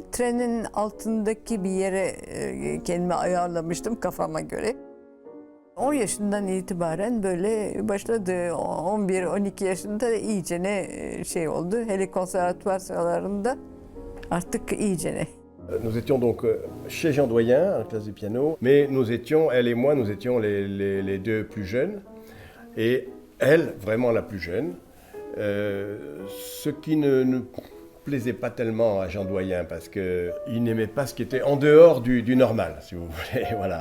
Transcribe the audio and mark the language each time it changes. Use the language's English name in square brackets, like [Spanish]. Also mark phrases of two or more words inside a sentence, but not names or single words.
[Turkish] Trenin altındaki bir yere kendimi ayarlamıştım kafama göre. 10 yaşından itibaren böyle başladı. 11-12 yaşında iyice ne şey oldu. Hele konservatuvar sıralarında artık iyice ne. [French] Nous étions donc chez Jean Doyen, à la classe du piano, mais nous étions, elle et moi, nous étions les deux plus jeunes, et elle, vraiment la plus jeune, ce qui ne plaisait pas tellement à Jean Doyen, parce qu'il n'aimait pas ce qui était en dehors du normal, si vous voulez, voilà.